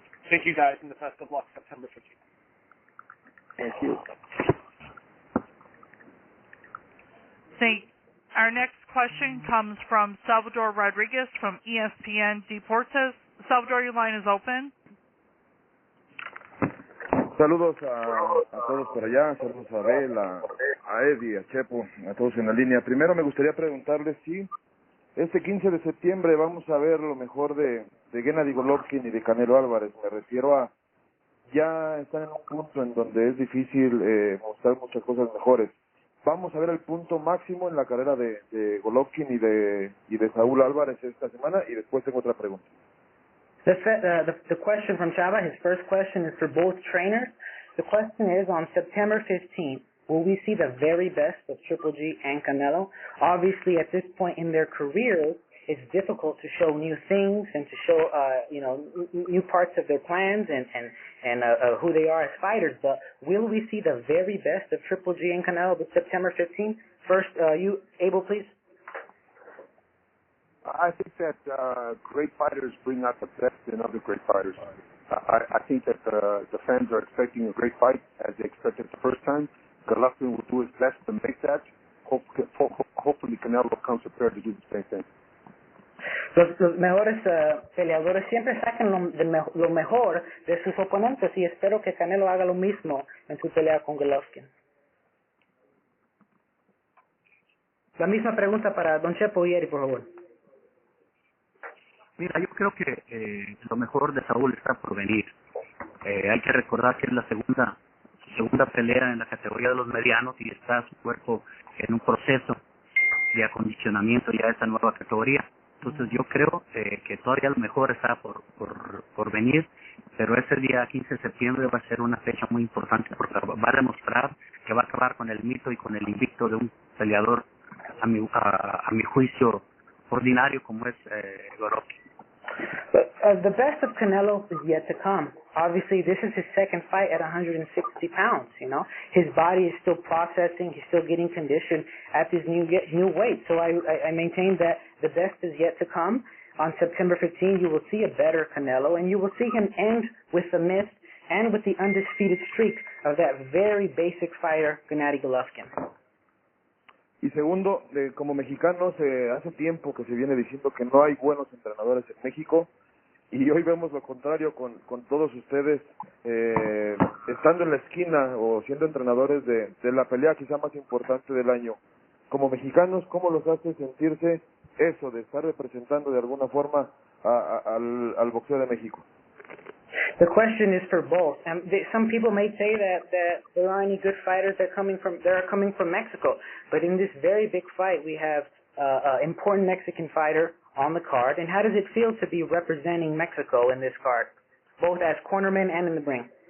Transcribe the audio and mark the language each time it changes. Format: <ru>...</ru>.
<en>Thank you, guys, and the best of luck September 15th. Thank you. Our next question comes from Salvador Rodriguez from ESPN Deportes. Salvador, your line is open.</en> <es>Saludos a todos por allá, saludos a Abel, a Eddie, a Chepo, a todos en la línea. Primero me gustaría preguntarles si este 15 de septiembre vamos a ver lo mejor de Gennady Golovkin y de Canelo Álvarez. Me refiero a ya están en un punto en donde es difícil mostrar muchas cosas mejores. Vamos a ver el punto máximo en la carrera de Golovkin y de Saúl Álvarez esta semana, y después tengo otra pregunta.</es> <en>The question from Chava, his first question is for both trainers. The question is, on September 15th, will we see the very best of Triple G and Canelo? Obviously, at this point in their careers, it's difficult to show new things and to show, new parts of their plans and who they are as fighters. But will we see the very best of Triple G and Canelo this September 15th? First, you, Abel, please. I think that great fighters bring out the best in other great fighters. I think that the fans are expecting a great fight, as they expected the first time. Golovkin will do his best to make that. Hopefully Canelo comes prepared to do the same thing.</en> <es>Los mejores peleadores siempre sacan lo mejor de sus oponentes y espero que Canelo haga lo mismo en su pelea con Golovkin. La misma pregunta para Don Chepo y Eri, por favor. Mira, yo creo que lo mejor de Saúl está por venir. Hay que recordar que es su segunda pelea en la categoría de los medianos y está su cuerpo en un proceso de acondicionamiento ya a esta nueva categoría. Entonces yo creo que todavía lo mejor está por venir, pero ese día 15 de septiembre va a ser una fecha muy importante porque va a demostrar que va a acabar con el mito y con el invicto de un peleador a mi juicio ordinario como es Golovkin.</es> <en>But the best of Canelo is yet to come. Obviously, this is his second fight at 160 pounds, you know. His body is still processing. He's still getting conditioned at this new weight. So I maintain that the best is yet to come. On September 15, you will see a better Canelo, and you will see him end with the myth and with the undisputed streak of that very basic fighter, Gennady Golovkin.</en> <es>Y segundo, como mexicanos, hace tiempo que se viene diciendo que no hay buenos entrenadores en México y hoy vemos lo contrario con todos ustedes estando en la esquina o siendo entrenadores de la pelea quizá más importante del año. Como mexicanos, ¿cómo los hace sentirse eso de estar representando de alguna forma al boxeo de México?</es> <en>The question is for both. Some people may say that there aren't any good fighters that are coming from Mexico, but in this very big fight, we have an important Mexican fighter on the card. And how does it feel to be representing Mexico in this card, both as cornerman and in the ring?</en>